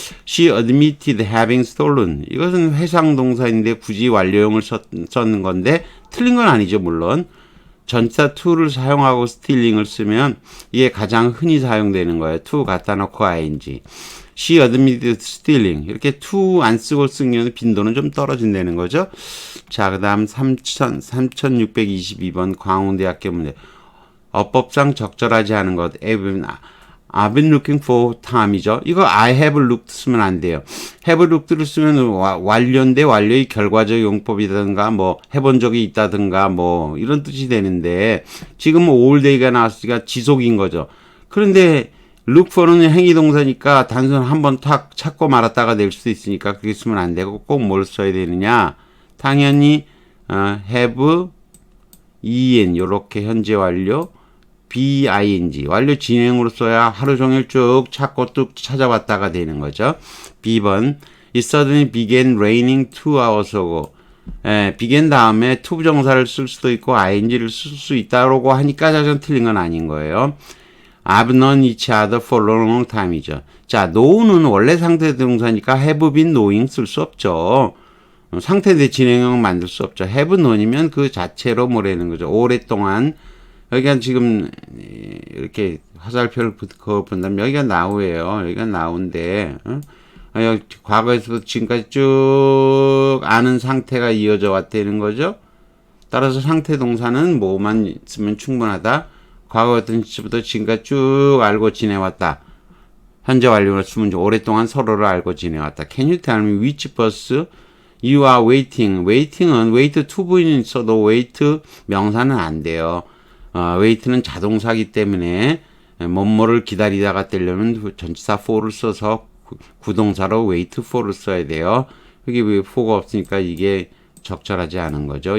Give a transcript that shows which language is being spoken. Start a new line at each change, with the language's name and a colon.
English: She admitted having stolen.
Korean: 이것은 회상 동사인데 굳이 완료형을 썼는 건데 틀린 건 아니죠, 물론. 전치사 to를 사용하고 stealing을 쓰면 이게 가장 흔히 사용되는 거예요. to 갖다 놓고 ing.
English: She admitted stealing.
Korean: 이렇게 to 안 쓰고 쓴 경우는 빈도는 좀 떨어진다는 거죠. 자, 그 다음 3622번 광운대학교 문제. 어법상 적절하지 않은 것.
English: I've been looking for time이죠.
Korean: 이거 I have looked 쓰면 안 돼요. have looked를 쓰면 완료인데 완료의 결과적 용법이라든가 뭐 해본 적이 있다든가 뭐 이런 뜻이 되는데 지금 all day가 나왔으니까 지속인 거죠. 그런데 look for는 행위동사니까 단순 한번 탁 찾고 말았다가 낼 수도 있으니까 그렇게 쓰면 안 되고 꼭 뭘 써야 되느냐. 당연히 have, en 요렇게 현재 완료 BING 완료 진행으로 써야 하루 종일 쭉 찾고 뚝 찾아봤다가 되는 거죠.
English: B번 It suddenly began raining 2 hours ago.
Korean: began 다음에 to 부정사를 쓸 수도 있고 ing를 쓸 수 있다고 하니까 자전 틀린 건 아닌 거예요.
English: I've known each other for a long time이죠.
Korean: 자, know는 원래 상태 동사니까 have been knowing 쓸 수 없죠. 상태 진행형 만들 수 없죠. have known이면 그 자체로 뭐라는 거죠. 오랫동안 여기가 지금 이렇게 화살표를 그어본다면 여기가 now예요. 여기가 now인데 과거에서부터 지금까지 쭉 아는 상태가 이어져 왔다는 거죠. 따라서 상태 동사는 뭐만 쓰면 충분하다. 과거 같은 시부터 지금까지 쭉 알고 지내왔다. 현재 완료로 쓰면 오랫동안 서로를 알고 지내왔다.
English: Can you tell me which bus you are waiting?
Korean: waiting은 wait to 부인이 있어도 wait 명사는 안 돼요. wait는 자동사기 때문에 뭐뭐를 기다리다가 되려면 전치사 for를 써서 구동사로 wait for를 써야 돼요. 여기 왜 for가 없으니까 이게 적절하지 않은 거죠.